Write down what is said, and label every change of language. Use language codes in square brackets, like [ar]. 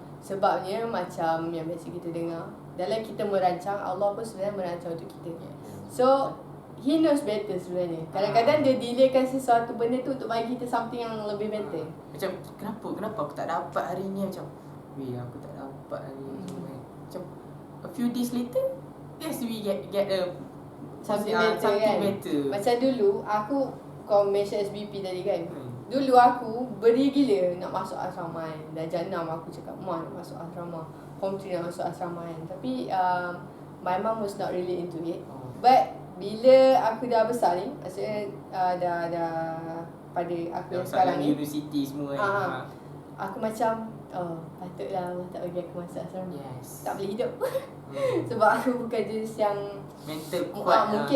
[ms] Sebabnya macam yang biasa kita dengar, dalam kita merancang, Allah pun sebenarnya merancang untuk kita. [en] So He knows better [ms] sebenarnya. Kadang-kadang dia delaykan sesuatu benda tu untuk bagi kita [en] something [ms] yang lebih [en] better. [ms] Macam kenapa aku tak dapat hari ni. Macam aku tak dapat hari ni. Macam [en] a few days later, yes, we get a something better. [ms] Macam dulu kau mention SBP tadi kan. Dulu aku beri gila nak masuk asrama kan. Dah janam aku cakap, "Ma nak masuk asrama, Form 3 nak masuk asrama kan." [en] Tapi my mum was not really into it. But [ms] bila aku dah besar ni, maksudnya dah pada aku yang sekarang ni, universiti semua kan. Aku macam patutlah Allah tak bagi aku masuk asrama. [en] Yes. [ms] Tak boleh hidup. Sebab aku bukan jenis yang mental kuat.